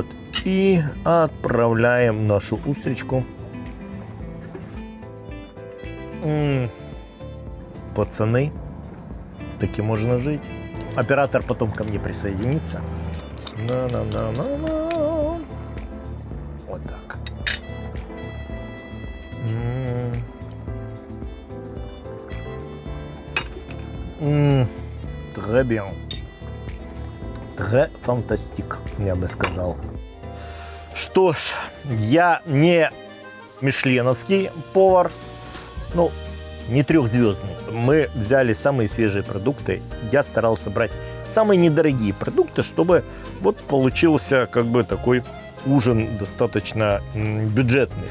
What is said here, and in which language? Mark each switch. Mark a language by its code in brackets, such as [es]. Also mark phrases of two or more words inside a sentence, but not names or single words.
[ru] И отправляем нашу устричку. Пацаны, таки можно жить. Оператор потом ко мне присоединится. На-на-на-на-на. Вот так. [fr] Très bien. Très fantastique, [ru] я бы сказал. Что ж, я не мишленовский повар. Ну, не трехзвездный. Мы взяли самые свежие продукты. Я старался брать самые недорогие продукты, чтобы вот получился как бы такой ужин достаточно бюджетный.